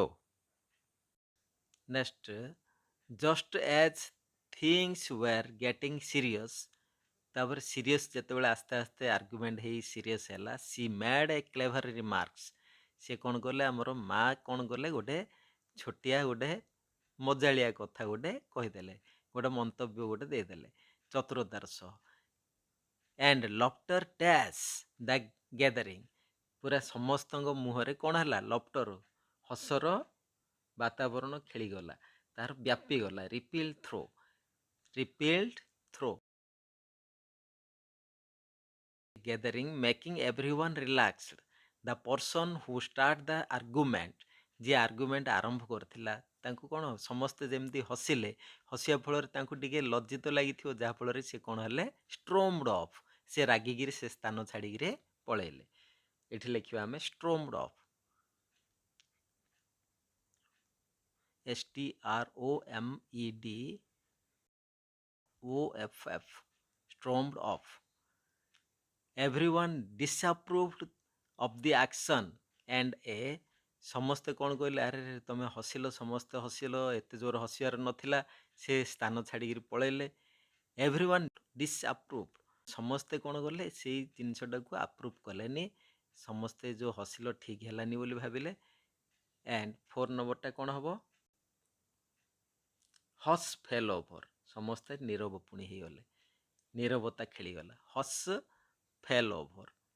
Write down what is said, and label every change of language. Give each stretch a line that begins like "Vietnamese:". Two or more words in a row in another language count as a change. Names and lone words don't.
English: Next, just as things were getting serious,
Odia: ତାପରେ ସିରିୟସ୍ ଯେତେବେଳେ ଆସ୍ତେ ଆସ୍ତେ ଆର୍ଗୁମେଣ୍ଟ ହେଇ ସିରିୟସ୍ ହେଲା,
English: she made a clever remarks,
Odia: ସେ କ'ଣ କଲେ, ଆମର ମା କ'ଣ କଲେ, ଗୋଟେ ଛୋଟିଆ ଗୋଟେ ମଜାଳିଆ କଥା ଗୋଟେ କହିଦେଲେ, ଗୋଟେ ମନ୍ତବ୍ୟ ଗୋଟେ ଦେଇଦେଲେ ଚତୁରତାର ସହ।
English: and laughter dash the gathering,
Odia: पूरा समस्तଙ୍କ ମୁହଁରେ କ'ଣ ହେଲା ଲଫ୍ଟର ହସର ବାତାବରଣ ଖେଳିଗଲା ତାର ବ୍ୟାପିଗଲା
English: rippled through gathering making everyone relaxed the person who start the
Odia: argument ଯିଏ ଆର୍ଗୁମେଣ୍ଟ ଆରମ୍ଭ କରିଥିଲା ତାଙ୍କୁ କ'ଣ ସମସ୍ତେ ଯେମିତି ହସିଲେ ହସିବା ଫଳରେ ତାଙ୍କୁ ଟିକେ ଲଜ୍ଜିତ ଲାଗିଥିବ ଯାହାଫଳରେ ସେ କ'ଣ ହେଲେ
English: stormed off
Odia: ସେ ରାଗିକିରି ସେ ସ୍ଥାନ ଛାଡ଼ିକିରି ପଳେଇଲେ ଏଠି ଲେଖିବା ଆମେ
English: stormed off STROMEDOFF stormed off. Everyone disapproved of the action and
Odia: ସମସ୍ତେ କ'ଣ କହିଲେ ଆରେ ତମେ ହସିଲ ସମସ୍ତେ ହସିଲ ଏତେ ଜୋର ହସିବାର ନଥିଲା ସେ ସ୍ଥାନ ଛାଡ଼ିକିରି ପଳେଇଲେ
English: everyone disapprove
Odia: ସମସ୍ତେ କ'ଣ କଲେ ସେଇ ଜିନିଷଟାକୁ ଆପ୍ରୁଭ୍ କଲେନି ସମସ୍ତେ ଯେଉଁ ହସିଲ ଠିକ୍ ହେଲାନି ବୋଲି ଭାବିଲେ ଆଣ୍ଡ 4 ନମ୍ବରଟା କ'ଣ ହେବ
English: hush fell over
Odia: ସମସ୍ତେ ନୀରବ ପୁଣି ହେଇଗଲେ ନୀରବତା ଖେଳିଗଲା
English: hush fell over